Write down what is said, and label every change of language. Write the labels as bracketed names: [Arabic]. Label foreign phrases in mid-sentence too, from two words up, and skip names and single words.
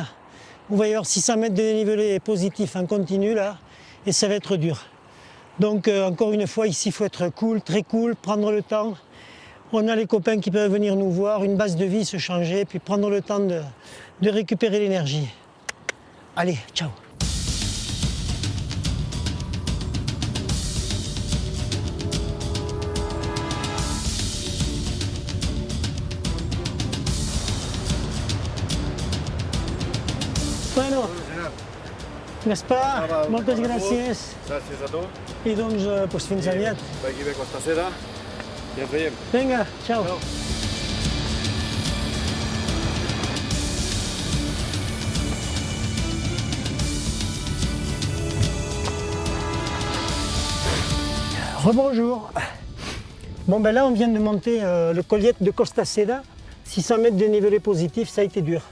[French] Vous voyez avoir 600 mètres de dénivelé positif en continu là et ça va être dur. Donc encore une fois ici il faut être cool, très cool, prendre le temps. On a les copains qui peuvent venir nous voir, une base de vie, se changer, puis prendre le temps de récupérer l'énergie. Allez, ciao. [Catalan] Bueno, Gaspar, moltes gràcies. Gràcies a tu. I doncs, fins aviat. Vagi bé Costa Seda i ens veiem. Vinga, [French] ciao. Rebonjour. Bon ben là on vient de monter le colliette de Costa Seda, 600 mètres de dénivelé positif, ça a été dur.